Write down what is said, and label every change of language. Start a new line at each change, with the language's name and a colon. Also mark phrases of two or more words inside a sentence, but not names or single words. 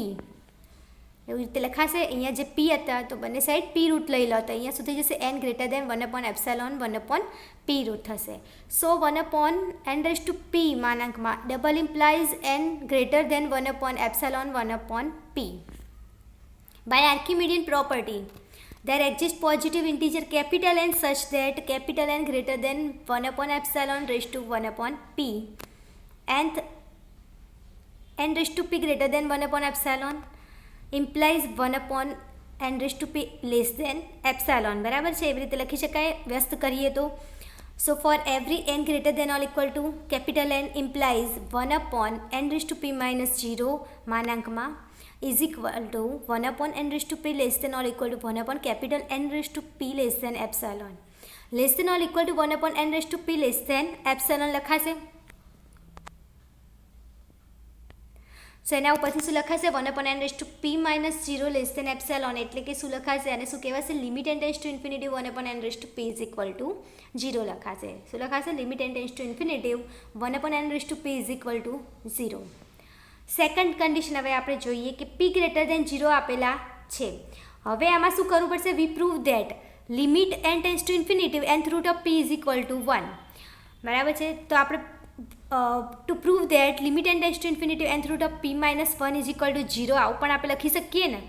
Gujarati: એવી રીતે લખાશે. અહીંયા જે p હતા તો બંને સાઈડ p રૂટ લઈ લો તો અહીંયા સુધી જશે n
English: greater than
Gujarati: 1/epsilon 1/p રૂટ થશે. સો 1/n
English: raise to
Gujarati: p માનાંકમાં
English: double implies
Gujarati: n
English: greater than
Gujarati: 1/epsilon 1/p.
English: by Archimedean property there exists positive integer capital N such that capital N greater than 1/epsilon raised to 1/p and n raised to p greater than 1/epsilon implies 1/n raised to p less than epsilon.
Gujarati: બરાબર છે. એવી રીતે લખી શકાય વ્યસ્ત કરીએ તો.
English: so for every n greater than or equal to capital N implies 1/n raised to p minus 0 માનાંકમાં is equal to 1/n raised to p less than or equal to 1/capital N raised to p less than epsilon. Less than or equal to 1/n raised to p less than epsilon લખાશે.
Gujarati: સો એના ઉપરથી શું લખાશે?
English: 1/n raised to p minus 0 less than epsilon
Gujarati: એટલે કે શું લખાશે? અને શું કહેવાશે?
English: limit n tends to infinity 1/n raised to p is equal to 0
Gujarati: લખાશે. શું લખાશે?
English: limit n tends to infinity 1/n raised to p is equal to 0. second condition
Gujarati: હવે આપણે જોઈએ કે p
English: greater than
Gujarati: 0 આપેલા છે. હવે આમાં શું કરવું પડશે?
English: we prove that limit n tends to infinitive nth root of p is equal to 1.
Gujarati: બરાબર છે. તો આપણે
English: to prove that limit n tends to infinitive nth root of p minus 1 is equal to 0
Gujarati: આવું પણ આપણે લખી શકીએ ને.